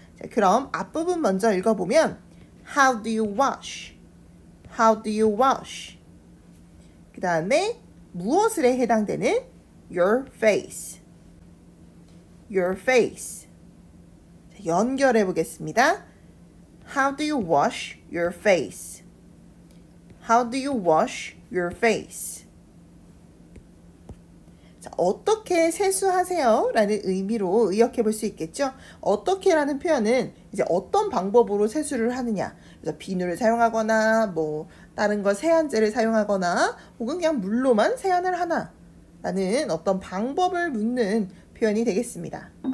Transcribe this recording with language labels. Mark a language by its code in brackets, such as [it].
[ko] 자, 그럼 앞부분 먼저 읽어보면 [en] How do you wash? How do you wash? [ko] 그 다음에 무엇을에 해당되는 [en] your face your face [ko] 자, 연결해 보겠습니다. [en] How do you wash your face? How do you wash your face? [ko] 자, 어떻게 세수하세요? 라는 의미로 의역해 볼 수 있겠죠. 어떻게 라는 표현은 이제 어떤 방법으로 세수를 하느냐. 그래서 비누를 사용하거나 뭐 다른 거 세안제를 사용하거나 혹은 그냥 물로만 세안을 하나 라는 어떤 방법을 묻는 표현이 되겠습니다.